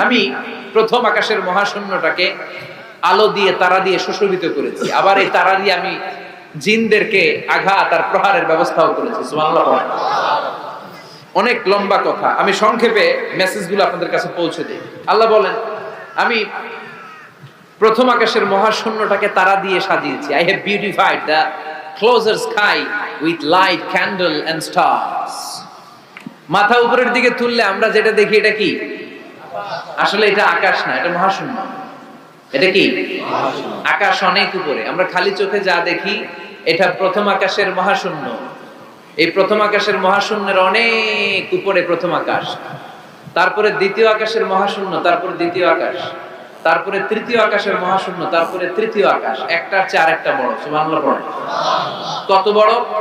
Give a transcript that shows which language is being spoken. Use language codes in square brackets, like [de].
[bn] আমি প্রথম আকাশের মহাশূন্যটাকে আলো দিয়ে তারা দিয়ে সুশোভিত করেছি, আবার এই তারা দিয়ে আমি জিনদেরকে আঘাত আর প্রহারের ব্যবস্থাও করেছি। সুবহানাল্লাহ। অনেক লম্বা কথা, আমি সংক্ষেপে মেসেজগুলো আপনাদের কাছে পৌঁছে দিই। আল্লাহ বলেন আমি প্রথম আকাশের মহাশূন্যটাকে তারা দিয়ে সাজিয়েছি। [en] I have beautified the closer sky with light, candle and stars. [bn] মাথা উপরের দিকে তুললে আমরা যেটা দেখি এটা কি? আসলে এটা আকাশ না, এটা মহাশূন্য। এটা কি? আকাশ অনেক উপরে। আমরা খালি চোখে যা দেখি এটা প্রথম আকাশের মহাশূন্য। এই প্রথম আকাশের মহাশূন্যের অনেক উপরে প্রথম আকাশ, তারপরে দ্বিতীয় আকাশের মহাশূন্য, তারপরে দ্বিতীয় আকাশ, তারপরে তৃতীয় আকাশের মহাশূন্য, তারপরে তৃতীয় আকাশ। একটার চেয়ে আরেকটা বড়। সুবহানাল্লাহ পড়ে। কত বড়?